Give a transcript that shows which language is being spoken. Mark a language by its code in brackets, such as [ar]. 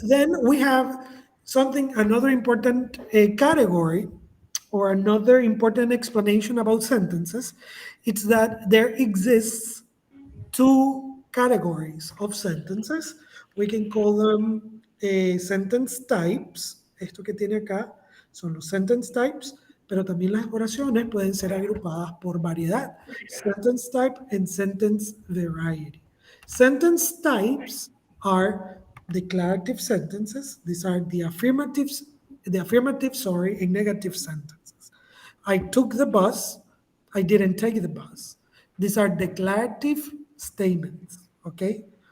[en] Then we have another important category or another important explanation about sentences. It's that there exists two categories of sentences. We can call them sentence types. [es] Esto que tiene acá son los sentence types, pero también las oraciones pueden ser agrupadas por variedad. [en] Sentence type and sentence variety. Sentence types are declarative sentences. These are the affirmative, sorry, and negative sentences. I took the bus. I didn't take the bus. These are declarative statements. Okay.